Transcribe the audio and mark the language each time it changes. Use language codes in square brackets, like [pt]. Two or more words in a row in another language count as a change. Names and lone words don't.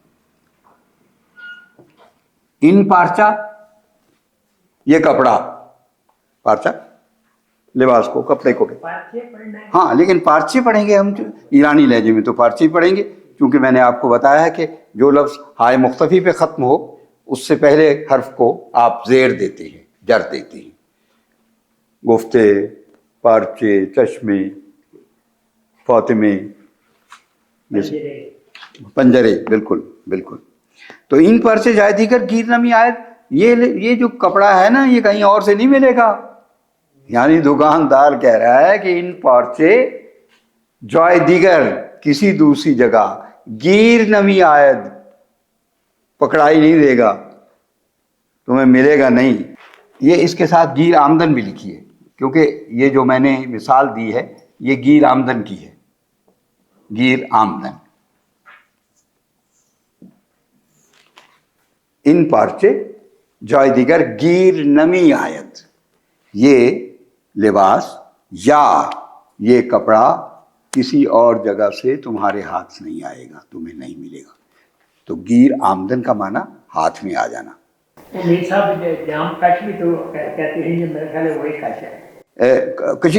[fa] ان پارچا [ur] یہ کپڑا، پارچا لباس کو، کپڑے کو، ہاں لیکن پارچے پڑھیں گے ہم ایرانی لہجے میں تو پارچے پڑھیں گے، کیونکہ میں نے آپ کو بتایا ہے کہ جو لفظ ہائے مختفی پہ ختم ہو اس سے پہلے حرف کو آپ زیر دیتے ہیں، جر دیتے ہیں. [fa] گفتے، پارچے، چشمے، فاطمے، پنجرے، بالکل بالکل. [ur] تو [fa] ان پارچے جائے دیگر گیر نمی آیت، [ur] یہ جو کپڑا ہے نا یہ کہیں اور سے نہیں ملے گا. یعنی دکاندار کہہ رہا ہے کہ [fa] ان پارچے جائے دیگر [ur] کسی دوسری جگہ [fa] گیر نمی آیت [ur] پکڑائی نہیں دے گا، تمہیں ملے گا نہیں. یہ اس کے ساتھ [fa] گیر آمدن [ur] بھی لکھی ہے، کیونکہ یہ جو میں نے مثال دی ہے یہ [fa] گیر آمدن [ur] کی ہے. [fa] گیر آمدن، ان پارچے جائے دیگر گیر نمی آیت، [ur] یہ لباس یا یہ کپڑا کسی اور جگہ سے تمہارے ہاتھ سے نہیں آئے گا، تمہیں نہیں ملے گا. تو [fa] گیر آمدن [ur] کا معنی ہاتھ میں آ جانا. میر صاحب جام کش بھی تو کہتے ہیں، یہ میرا خیال ہے وہی کش ہے.